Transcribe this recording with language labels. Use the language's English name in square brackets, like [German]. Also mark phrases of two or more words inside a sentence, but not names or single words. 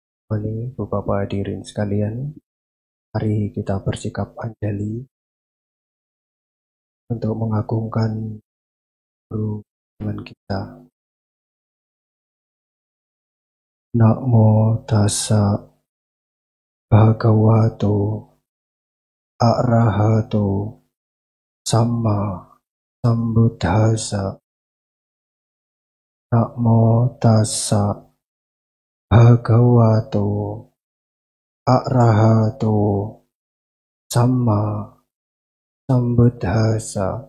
[Indonesian] Ini Bapak hadirin sekalian, mari kita bersikap anjali untuk mengagungkan guru Tuhan kita. [Pali] Namo tassa bhagavato arahato samma sambuddhassa. Namo tassa bhagavato arahato samma sambuddhassa.